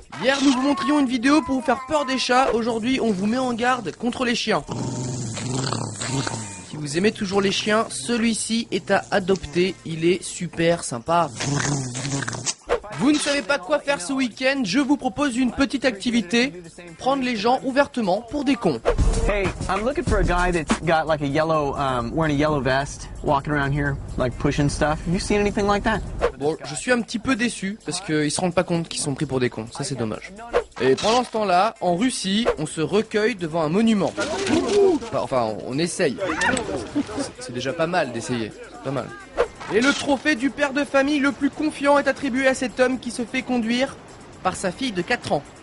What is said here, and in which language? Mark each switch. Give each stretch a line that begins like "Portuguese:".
French: Hier, nous vous montrions une vidéo pour vous faire peur des chats. Aujourd'hui, on vous met en garde contre les chiens. Si vous aimez toujours les chiens, celui-ci est à adopter. Il est super sympa. Vous ne savez pas quoi faire ce week-end, je vous propose une petite activité. Prendre les gens ouvertement pour des cons.
English: Hey, I'm looking for a guy that's got like a yellow, wearing a yellow vest, walking around here, like pushing stuff. Have you seen anything like that?
French: Bon, je suis un petit peu déçu, parce qu'ils se rendent pas compte qu'ils sont pris pour des cons. Ça, c'est dommage. Et pendant ce temps-là, en Russie, on se recueille devant un monument. Enfin, on essaye. C'est déjà pas mal d'essayer. C'est pas mal. Et le trophée du père de famille le plus confiant est attribué à cet homme qui se fait conduire par sa fille de 4 ans.